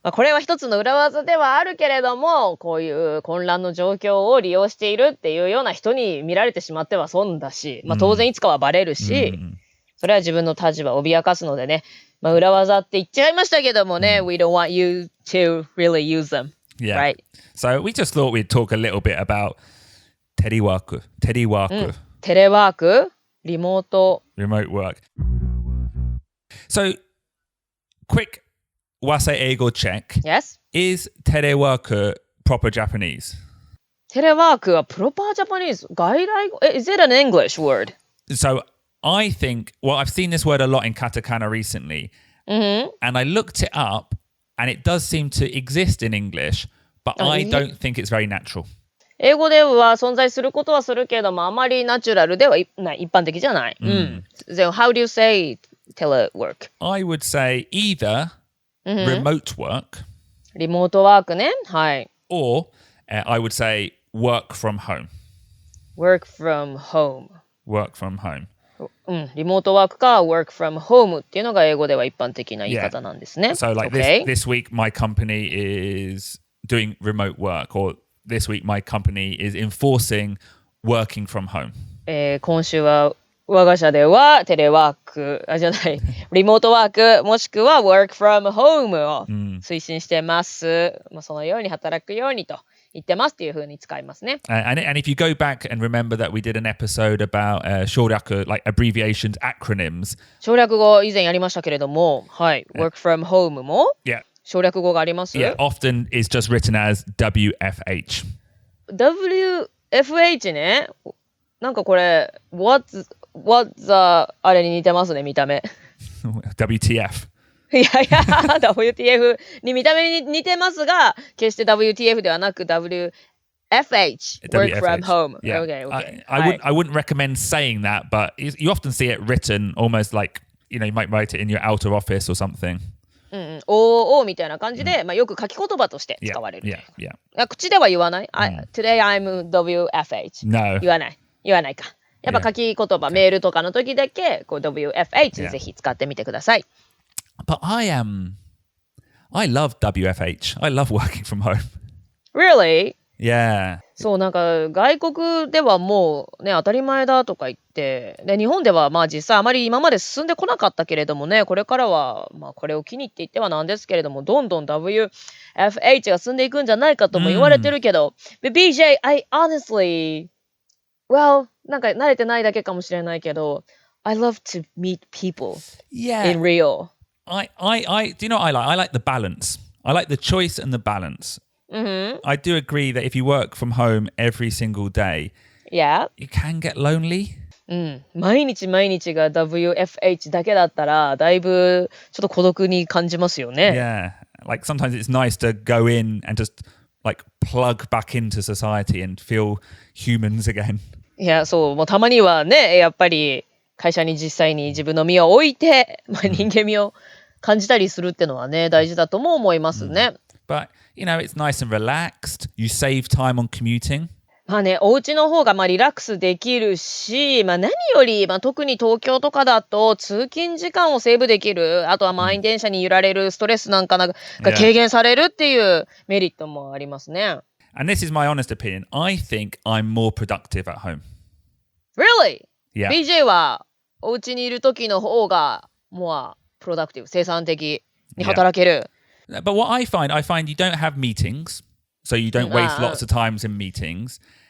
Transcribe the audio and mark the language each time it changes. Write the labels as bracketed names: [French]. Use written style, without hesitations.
[Japanese] これは一つの裏技ではあるけれども、こういう混乱の状況を利用しているっていうような人に見られてしまっては損だし、当然いつかはバレるし、それは自分の立場を脅かすのでね、裏技って言っちゃいましたけどもね、 [English] We don't want you to really use them. Yeah. Right? So we just thought we'd talk a little bit about テレワーク。 [Japanese] テレワーク。テレワーク、リモート。 [English] Remote work. So, quick 和製英語 check. Yes? Is テレワーク proper Japanese? [Japanese] テレワークはプロパージャパニーズ。 [English] 外来語。Is it an English word? So, I think, well, I've seen this word a lot in katakana recently, and I looked it up, and it does seem to exist in English, but I don't think it's very natural. [Japanese] 英語では存在することはするけども、あまりナチュラルではない、一般的じゃない。 [English] So, how do you say telework? I would say either remote work, [Japanese] リモートワークね。はい。 [English] or I would say work from home. work from home. Work from home. [Japanese] リモートワークか [English] work from home [Japanese] っていうのが英語では一般的な言い方なんですね。 [English] So like this week my company is doing remote work, or this week my company is enforcing working from home. [Japanese] 今週は我が社ではテレワークじゃないリモートワークもしくは [English] work from home [Japanese] を推進してます。そのように働くようにと言ってますっていう風に使いますね。 [English] And if you go back and remember that we did an episode about 省略 like abbreviations, acronyms. [Japanese] 省略語以前やりましたけれども、はい、work from home も省略語があります。 [English] Yeah, often is just written as WFH. [Japanese] WFH ね。なんかこれ [English] What's the [Japanese] あれに似てますね、見た目。 [English] WTF. [Japanese] いやいや、WTF に見た目に似てますが、決して WTF ではなく WFH, work from home. [English] Yeah. Okay. I wouldn't recommend saying that, but you often see it written almost like, you might write it in your outer office or something. [Japanese] OO みたいな感じで、よく書き言葉として使われる。 [English] Yeah. [Japanese] 口では言わない。 [English] Today I'm WFH. No. [Japanese] 言わないか。やっぱ書き言葉、メールとかの時だけ、WFH ぜひ使ってみてください。 [English] But I love WFH. I love working from home. Really? Yeah. [Japanese] そう、なんか外国ではもうね、当たり前だとか言って、で、日本では実際あまり今まで進んでこなかったけれどもね、これからは、これを機にって言ってはなんですけれども、どんどん WFH が進んでいくんじゃないかとも言われてるけど、 [English] But BJ, I honestly, well, [Japanese] なんか慣れてないだけかもしれないけど、 [English] I love to meet people in real. I do you know what I like? I like the balance. I like the choice and the balance. I do agree that if you work from home every single day, you can get lonely. [Japanese] 毎日毎日が WFH だけだったら、だいぶちょっと孤独に感じますよね。 [English] Yeah. Like sometimes it's nice to go in and just like plug back into society and feel humans again. [Japanese] いや、そう、もうたまにはね、やっぱり会社に実際に自分の身を置いて、人間味を感じたりするってのはね、大事だとも思いますね。 [English] But, it's nice and relaxed. You save time on commuting. [Japanese] まあね、お家の方がリラックスできるし、何より、特に東京とかだと通勤時間をセーブできる。あとは満員電車に揺られるストレスなんかが軽減されるっていうメリットもありますね。 [English] And this is my honest opinion. I think I'm more productive at home. Really? Yeah. [Japanese] BJ はお家にいる時の方が [English] more productive、 [Japanese] 生産的に働ける。 [English] But what I find you don't have meetings, so you don't waste lots of times in meetings.